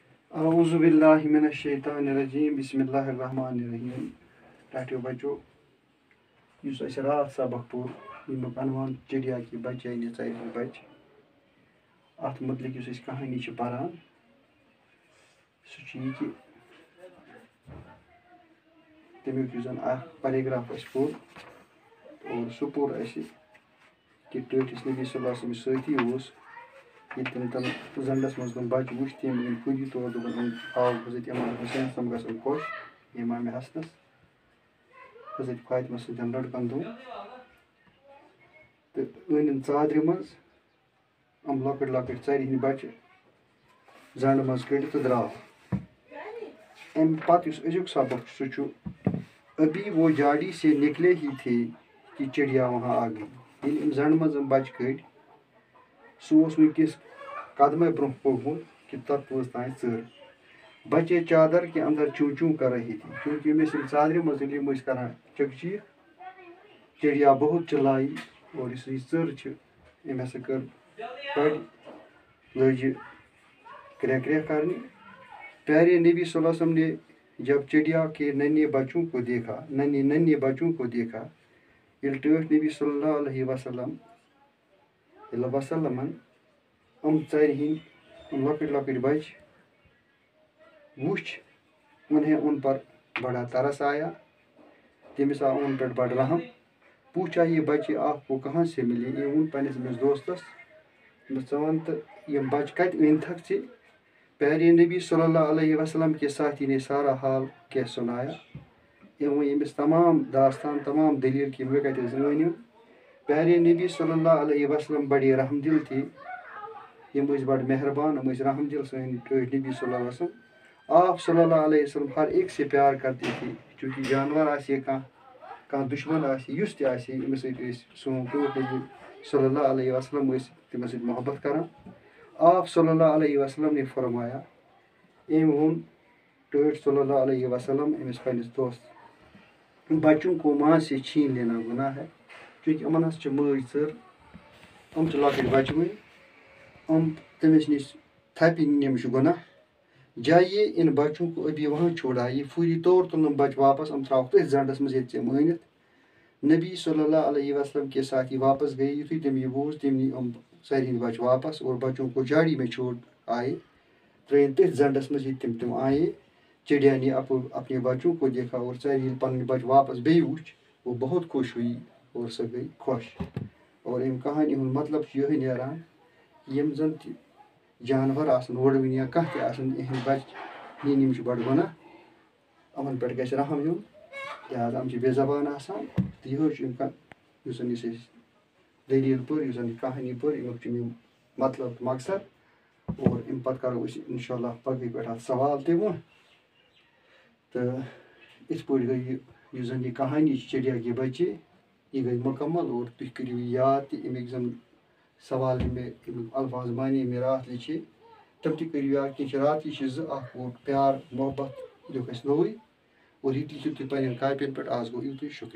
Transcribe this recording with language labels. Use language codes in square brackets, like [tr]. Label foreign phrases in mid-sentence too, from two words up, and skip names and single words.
[ar] اعوذ باللہ من الشیطان الرجیم بسم اللہ الرحمن الرحیم [ks] ٹاٹیو بچو اس اَسہِ راتھ سبق پوٚر ییٚمیُک عنوان [ur] چڑیا کی بچ [ks] یعنی ژرِ بچ اَتھ متعلق یُس أسۍ کہانی چھِ پران سُہ چھُ یہِ کہِ تمیُک یُس زن اکھ پیراگراف اَسہِ پوٚر اور سُہ پوٚر اَسہِ کہِ ٹٲٹھِس نبی [ar] صلی اللہ علیہ وسلم [ks] سۭتی اوس ییٚلہِ تِم زنٛڈس منٛز تِم بچہِ وٕچھ تِم أنۍ خودی طور دوٚپُن آو حضرت امام حسین تِم گژھن خۄش امام حسنس حضرت فاطمہ سٕنٛدٮ۪ن لڑکن دۄن تہٕ أنِن ژادرِ منٛز یِم لۄکٕٹۍ لۄکٕٹۍ ژرِ ہٕنٛدۍ بچہِ زنٛڈٕ منٛز کٔڑِتھ تہٕ درٛاو امہِ پتہٕ یُس أزیُک سبق چھُ سُہ چھُ [ur] ابھی وہ جاڑی سے نکلے ہی تھے کہ چڑیا وہاں آ گئی [ks] ییٚلہِ أمۍ زنٛڈٕ منٛز یِم بچہِ کٔڑۍ سُہ اوس وٕنکیٚس قدمے برونٛہہ پوٚکمُت کہ تتھ وٲژ تانۍ ژٔر [ur] بچے چادر کے اندر چوٗ چوٗ کر رہی تھی [ks] چوٗنٛکہِ یِم ٲسۍ یِم ژادرِ منٛز ییٚلہِ یِم ٲسۍ کران چِک چیٖک [ur] چڑیا بہت چلائی اور [ks] یُس یہِ ژٔر چھِ أمۍ ہسا کٔر بٔڑ لٲج یہِ کرٛیٚکھ کرٛیٚکھ کرنہِ [ur] پیارے نبی صلی اللہ علیہ وسلم نے جب چڑیا کے ننھے بچوں کو دیکھا ننھے بچوں کو دیکھا [ks] ییٚلہِ ٹٲٹھۍ نبی صلی اللہ علیہ وسلمن یِم ژرِ ہٕنٛدۍ یِم لۄکٕٹۍ لۄکٕٹۍ بچہِ وٕچھ [ur] انہیں ان پر بڑا ترس آیا [ks] تٔمِس آو یِمن پٮ۪ٹھ بڑٕ رحم [ur] پوٗچھا یہ [ks] بچہِ [ur] آپ کو کہاں سے ملے [ks] یہِ ووٚن پننِس أمِس دوستس ژٕ وَن تہٕ یِم بچہِ کتہِ أنۍتھکھ ژےٚ [ur] پیارے نبی صلی اللہ علیہ وسلم کے ساتھی نے سارا حال [ks] کیٚنٛہہ سُنایا أمۍ ووٚن أمِس تمام داستان تمام دٔلیٖل کہِ مےٚ کتہِ حظ أنۍ یِم [ur] پیارے نبی صلی اللہ علیہ وسلم بڑے رحم دل تھے [ks] یِم ٲسۍ بڑٕ مہربان یِم ٲسۍ رحم دل سٲنۍ ٹٲٹھۍ نبی صلی اللہ علیہ وسلم آپ صلی اللہ [ur] علیہ وسلم ہر ایک سے پیار کرتے تھے [ks] چوٗنٛکہِ جانور آسہِ ہے کانٛہہ دُشمن آسہِ یُس تہِ آسہِ ہے أمِس سۭتۍ ٲسۍ سون ٹٲٹھۍ نبی صلی اللہ علیہ وسلم ٲسۍ تٔمِس سۭتۍ محبت کران [ur] آپ صلی اللہ علیہ وسلم نے فرمایا [ks] أمۍ ووٚن ٹٲٹھۍ صلی اللہ علیہ وسلم أمِس پننِس دوست [ur] بچوں کو ماں سے چھین لینا گناہ ہے [ks] چوٗنٛکہِ یِمن ہسا چھِ مٲج ژٔر یِم چھِ لۄکٕٹۍ بچہٕ وٕنۍ یِم تٔمِس نِش تھپہِ نِنۍ یِم چھِ گۄناہ [ur] جائیے ان بچوں کو ابھی وہاں چھوڑایے [ks] فوری طور تُل یِم بچہِ واپس یِم ترٛاوکھ تٔتھۍ زنٛڈس منٛز ییٚتہِ ژےٚ یِم أنِتھ [ur] نبی صلی اللہ علیہ وسلم کے ساتھ [ks] یہِ واپس گٔیے یُتھُے تٔمۍ یہِ بوٗز تٔمۍ نی یِم ژرِ ہٕنٛدۍ بچہِ واپس [ur] اور بچوں کو جاڑی میں چھوڑ آیے [ks] ترٛٲیِن تٔتھۍ زنٛڈس منٛز ییٚتہِ تِم آیے [ur] چڑیا نے اپنے بچوں کو دیکھا اور [ks] ژرِ ییٚلہِ پنٕنۍ بچہِ واپس بیٚیہِ وٕچھ [ur] وہ بہت خوش ہوئی اور [ks] سۄ گٔے خۄش اور امہِ کہانی ہُنٛد مطلب چھُ یِہوے نیران یِم زن تہِ جانور آسن وٕڑوٕنۍ یا کانٛہہ تہِ آسن یِہٕنٛدۍ بچہِ نِنۍ یِم چھِ بڑٕ گۄناہ یِمن پٮ۪ٹھ گژھِ رحم یُن لہٰذا یِم چھِ بے زبان آسان تہٕ یِہوے چھُ یُس زن أسۍ دٔلیٖل پٔر یُس زن یہِ کہانی پٔر امیُک چھُ مطلب تہٕ مقصد اور امہِ پتہٕ کرو أسۍ انشاء اللہ پگہٕے پٮ۪ٹھ اتھ سوال تہِ وۄنۍ تہٕ یِتھ پٲٹھۍ گٔے یہِ یُس زن یہِ کہانی چھِ [ur] چڑیا کی بچے [ks] یہِ گٔے مکمل اور تُہۍ کٔرِو یہِ یاد تہِ امیِکۍ زن سوال یِم مےٚ امیُک الفاظ بنے یِم مےٚ راتھ لیٚچھے تِم تہِ کٔرِو یاد کینٛہہ چھِ راتھی چھِ زٕ اکھ اور پیار محبت دیُکھ اَسہِ نوٚوُے اور یہِ تہِ لیکھِو تُہۍ پننٮ۪ن کاپین پٮ۪ٹھ آز گوٚو یِتُے شُکریہ